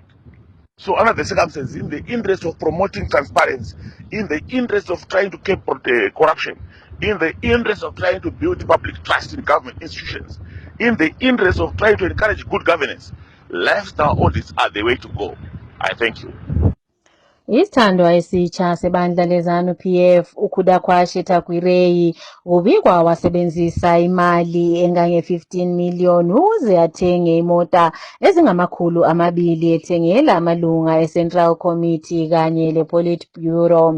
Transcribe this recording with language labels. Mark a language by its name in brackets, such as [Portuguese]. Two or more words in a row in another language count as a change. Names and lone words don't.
[English] So, under the circumstances, in the interest of promoting transparency, in the interest of trying to keep corruption, in the interest of trying to build public trust in government institutions, in the interest of trying to encourage good governance, lifestyle audits are the way to go. I thank you. [North Ndebele] Isithandwa esitsha sebandla leZANU-PF uKhudakwashe Takwirei kubikwa wasebenzisa imali engange-15 million ukuze athenge imota ezingama200 ethengela amalunga eCentral Committee kanye lePolitburo.